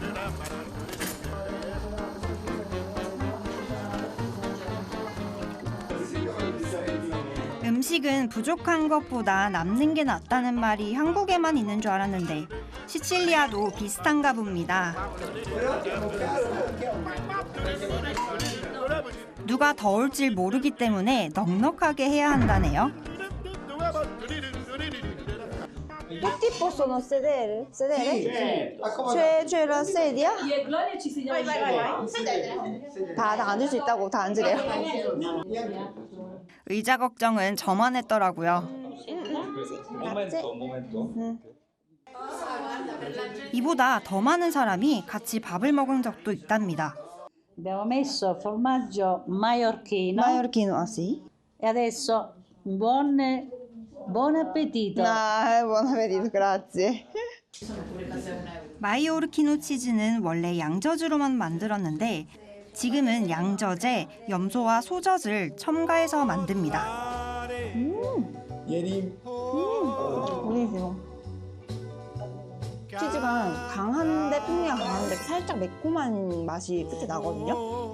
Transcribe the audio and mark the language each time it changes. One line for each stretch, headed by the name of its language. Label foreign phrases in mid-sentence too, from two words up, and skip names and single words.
Korean: 음식은 부족한 것보다 남는 게 낫다는 말이 한국에만 있는 줄 알았는데 시칠리아도 비슷한가 봅니다. 누가 더 올지 모르기 때문에 넉넉하게 해야 한다네요.
Italian: Tutti possono sedere? Sedere? Sì. c'è la sedia? Io e Gloria ci sediamo
Korean: 다 앉을 수 있다고 다 앉으래요. 의자 걱정은 저만 했더라고요. 이보다 더 많은 사람이 같이 밥을 먹은 적도 있답니다.
Italian: Abbiamo messo formaggio maiorchino. Maiorchino, ah sì? E adesso buon appetito. buon appetito, grazie.
Korean: 마이오르키노 치즈는 원래 양젖으로만 만들었는데 지금은 양젖에 염소와 소젖을 첨가해서 만듭니다. 부리지요. 치즈가 강한데 풍미가 강한데 살짝 매콤한 맛이 끝에 나거든요.